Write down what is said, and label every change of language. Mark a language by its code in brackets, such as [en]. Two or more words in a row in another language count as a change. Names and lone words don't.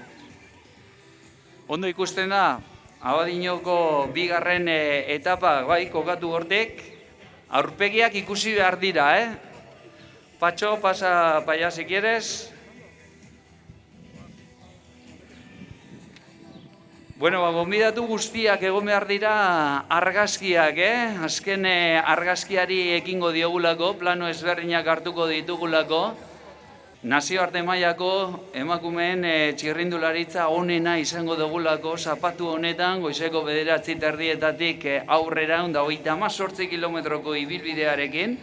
[eu] Ondo ikusten da, Abadiñoko bigarren etapa kokatu hortek, aurpegiak ikusi behar dira, Patxo, [es] pasa para allá si quieres. [eu] Bueno, gonbidatu guztiak egon behar dira argazkiak, Azken argazkiari ekingo diogulako, plano ezberdinak hartuko ditugulako. Nazioarte mailako emakumeen txirrindularitza onena izango dugulako, zapatu honetan, goizeko 9:30 aurrera, 38 kilometroko ibilbidearekin.